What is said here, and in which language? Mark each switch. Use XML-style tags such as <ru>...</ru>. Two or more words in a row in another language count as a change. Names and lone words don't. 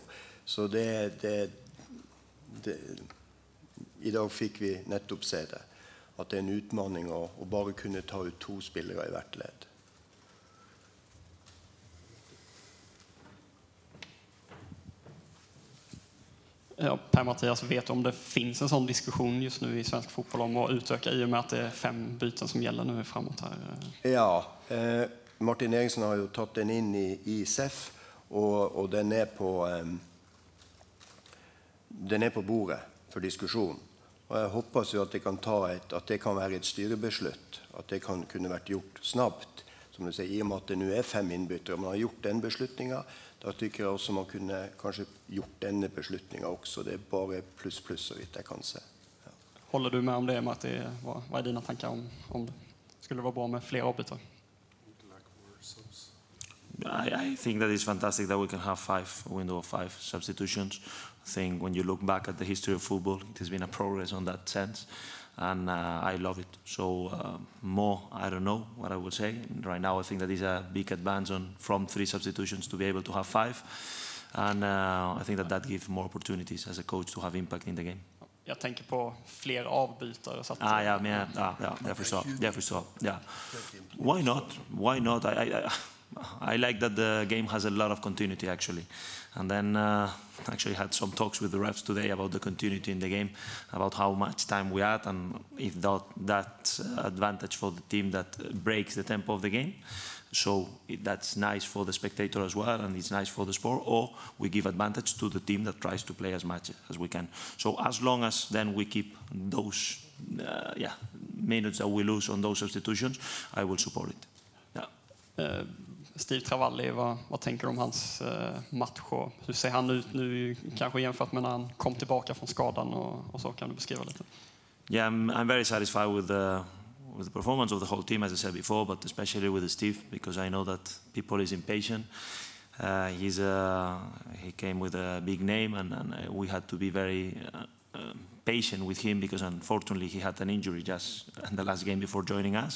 <no>Så i dag fikk vi nettopp se det, at det er en utmaning å bare kunne ta ut 2 spillere i hvert ledd. Ja,</no> <sv>Per-Mattias, vet du om det finns en sån diskussion just nu i svensk fotboll om att utöka i och med att det är 5 byten som gäller nu framåt här? Ja,</sv> <no>Martin Eriksen har jo tatt den inn i SEF, og den er på bordet for diskusjon. Og jeg håper jo at det kan at det kan være et styrebeslutt, at det kan kunne vært gjort snabbt, som du sier, i og med at det nå er 5 innbyttere. Man har gjort den beslutningen, da tykker jeg også man kunne kanskje gjort denne beslutningen også. Det er bare pluss så vidt jeg kan se. Ja.</no> <sv>Håller du med om det, Matti? Vad är dina tankar om det? Skulle det vara bra med fler avbytare?</sv> <en>I think that it's fantastic that we can have a window of 5 substitutions. I think when you look back at the history of football, it has been a progress on that sense, and I love it. So more, I don't know what I would say. Right now I think that is a big advance from 3 substitutions to be able to have 5, and I think that gives more opportunities as a coach to have impact in the game.</en> <sv>Jag tänker på fler avbytare. Så att jag förstår.</sv> <en>Yeah. Why not? I like that the game has a lot of continuity actually, and then actually had some talks with the refs today about the continuity in the game, about how much time we had, and if that advantage for the team that breaks the tempo of the game. So that's nice for the spectator as well, and it's nice for the sport, or we give advantage to the team that tries to play as much as we can. So as long as then we keep those minutes that we lose on those substitutions, I will support it. Yeah.</en> <sv>Steve Travalli, vad tänker du om hans match? Hur ser han ut nu, kanske jämfört med när han kom tillbaka från skadan och så? Kan du beskriva lite?</sv> <en>Yeah, I'm very satisfied with the performance of the whole team, as I said before, but especially with Steve, because I know that people is impatient. He came with a big name, and we had to be very patient with him, because unfortunately he had an injury just in the last game before joining us.</en>